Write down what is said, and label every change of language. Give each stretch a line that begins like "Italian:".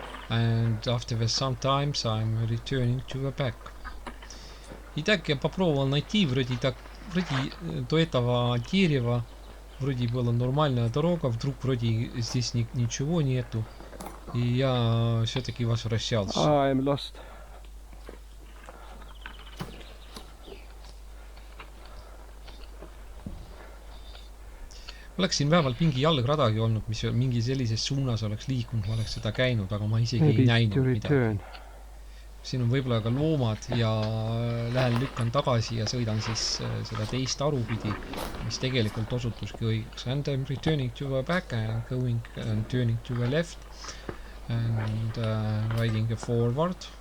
English: And after sometimes I'm returning to the back.
Russian: Итак, я попробовал найти вроде до этого дерева, вроде была нормальная дорога, вдруг вроде здесь ничего нету, и я все-таки возвращался.
English: I'm lost.
Estonian: Oleks siin vähemalt mingi jalgradagi olnud, mis mingi sellises suunas oleks liikunud, ma oleks seda käinud, aga ma isegi ei näinud midagi. Siin on võib-olla ka loomad ja lähen lükkan tagasi ja sõidan siis seda teist arupidi, mis tegelikult osutuski õigeks.
English: And I'm returning to the back and going and turning to the left and riding forward.